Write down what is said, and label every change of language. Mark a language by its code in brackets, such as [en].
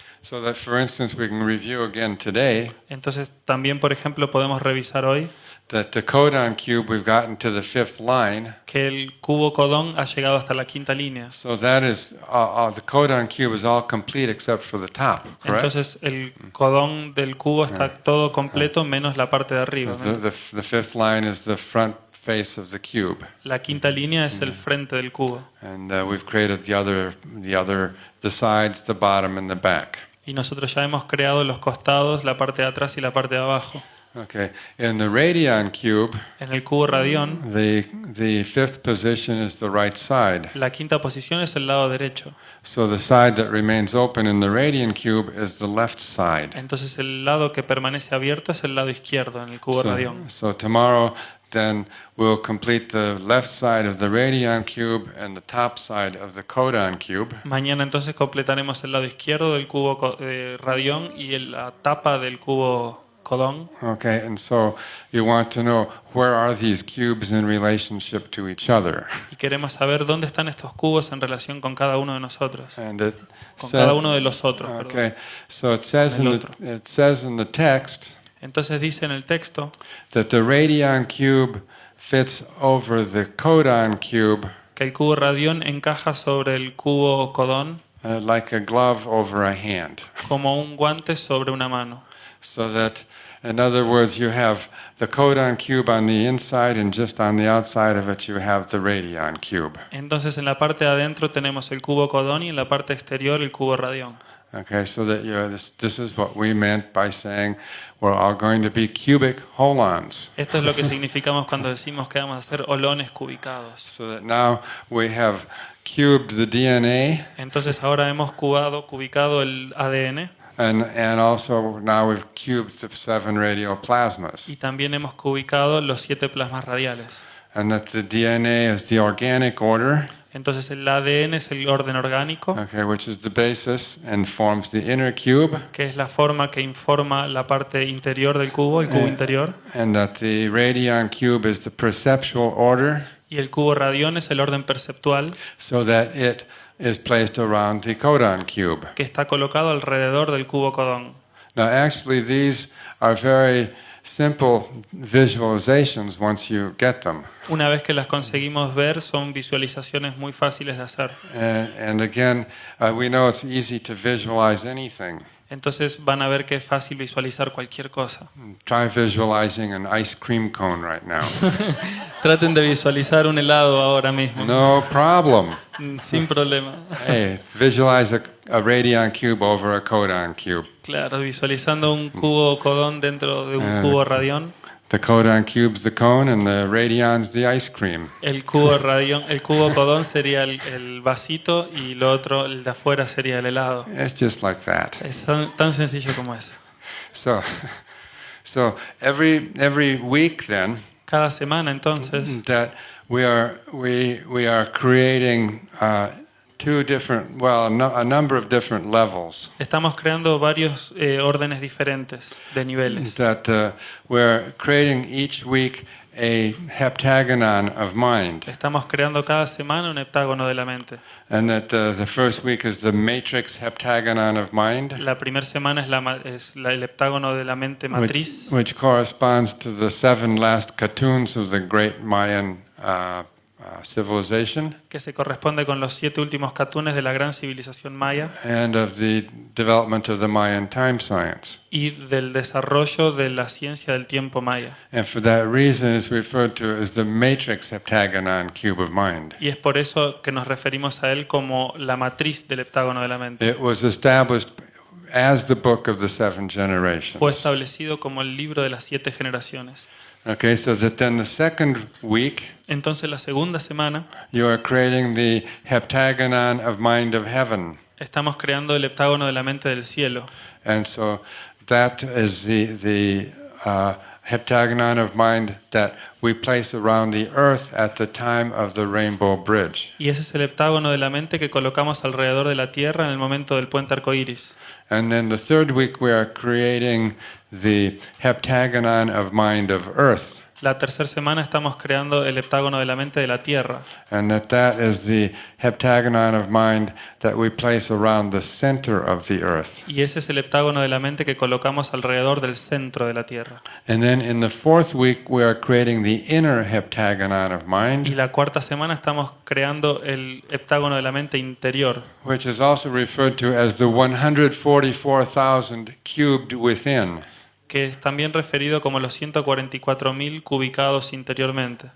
[en] So that, for instance, we can review again today [es] Entonces también, por ejemplo, podemos revisar hoy [en] that the codon cube we've gotten to the 5th line. [es] que el cubo codón ha llegado hasta la 5ª línea. [en] So that is the codon cube is all complete except for the top, correct? [es] Entonces el codón del cubo está todo completo menos la parte de arriba, ¿no? [en] The 5th line is the front face of the cube, [es] La 5ª línea es el frente del cubo. [en] and we've created the sides, the bottom, and the back. [es] Y nosotros ya hemos creado los costados, la parte de atrás y la parte de abajo. [en] Okay. In the radion cube, [es] En el cubo radión, [en] the 5th position is the right side. [es] la 5ª posición es el lado derecho. [en] So the side that remains open in the radion cube is the left side. [es] Entonces el lado que permanece abierto es el lado izquierdo en el cubo radión. [en] So tomorrow, then we'll complete the left side of the radion cube and the top side of the codon cube. [es] Mañana entonces completaremos el lado izquierdo del cubo radión y la tapa del cubo codón. [en] Okay, and so you want to know where are these cubes in relationship to each other. [es] Y queremos saber dónde están estos cubos en relación con cada uno de nosotros. [en] And it [es] Con [en] said- [es] cada uno de los otros. Perdón. [en] Okay, so it says [es] El [en] it says in the text [es] Entonces dice en el texto [en] that the radion cube fits over the codon cube [es] que el cubo radión encaja sobre el cubo codón [en] like a glove over a hand. [es] como un guante sobre una mano. [en] So that, in other words, you have the codon cube on the inside, and just on the outside of it you have the radion cube. [es] Entonces en la parte de adentro tenemos el cubo codón y en la parte exterior el cubo radión. [en] Okay, so that this is what we meant by saying we're all going to be cubic holons. [es] Esto es lo que significamos cuando decimos que vamos a hacer holones cubicados. [en] So that now we have cubed the DNA, [es] Entonces ahora hemos cubicado el ADN [en] and also now we've cubed the 7 radioplasmas. [es] y también hemos cubicado los 7 plasmas radiales. [en] And that the DNA is the organic order, [es] Entonces el ADN es el orden orgánico, [en] okay, which is the basis and forms the inner cube, [es] que es la forma que informa la parte interior del cubo, el cubo interior, [en] and that the radion cube is the perceptual order, [es] y el cubo radión es el orden perceptual, [en] so that it is placed around the codon cube. [es] que está colocado alrededor del cubo codón. [en] Now, actually, these are very simple visualizations once you get them. [es] Una vez que las conseguimos ver, son visualizaciones muy fáciles de hacer. [en] And again, we know it's easy to visualize anything. [es] Entonces van a ver que es fácil visualizar cualquier cosa. [en] Try visualizing an ice cream cone right now. [es] Traten de visualizar un helado ahora mismo. [en] No problem. [es] Sin problema. [en] Hey, visualize a radion cube over a codon cube. [es] Claro, visualizando un cubo codón dentro de un cubo radión. [en] The codon cube's the cone and the radion's the ice cream. [es] El cubo codón sería el vasito y lo otro, el de afuera, sería el helado. [en] It's just like that. [es] Es tan sencillo como eso. [en] So every week then [es] Cada semana entonces [en] that we are creating a number of different levels. [es] estamos creando varios órdenes diferentes de niveles. [en] That we're creating each week a heptagonon of mind, [es] Estamos creando cada semana un heptágono de la mente. [en] and that the first week is the matrix heptagonon of mind, [es] La primera semana es el heptágono de la mente matriz, [en] which corresponds to the 7 last katuns of the great Mayan civilization [es] que se corresponde con los 7 últimos catunes de la gran civilización maya [en] and of the development of the Mayan time science. [es] y del desarrollo de la ciencia del tiempo maya. [en] And for that reason it's referred to as the matrix heptagonon cube of mind. [es] Y es por eso que nos referimos a él como la matriz del heptágono de la mente. [en] It was established as the book of the 7 generations. [es] establecido como el libro de las 7 generaciones. [en] Okay, so that then the second week [es] Entonces la segunda semana [en] you are creating the heptagonon of mind of heaven. [es] estamos creando el heptágono de la mente del cielo. [en] And so that is the heptagonon of mind that we place around the earth at the time of the Rainbow Bridge. [es] Y ese es el heptágono de la mente que colocamos alrededor de la Tierra en el momento del puente arcoíris. [en] And then the third week we are creating the heptagonon of mind of earth. [es] La tercera semana estamos creando el heptágono de la mente de la Tierra. [en] And that is the heptagonon of mind that we place around the center of the earth. [es] Y ese es el heptágono de la mente que colocamos alrededor del centro de la Tierra. [en] And then in the fourth week we are creating the inner heptagonon of [es] Y [en] mind, [es] la cuarta semana estamos creando el heptágono de la mente interior, [en] which is also referred to as the 144,000 cubed within. [es] que es también referido como los 144.000 cubicados interiormente.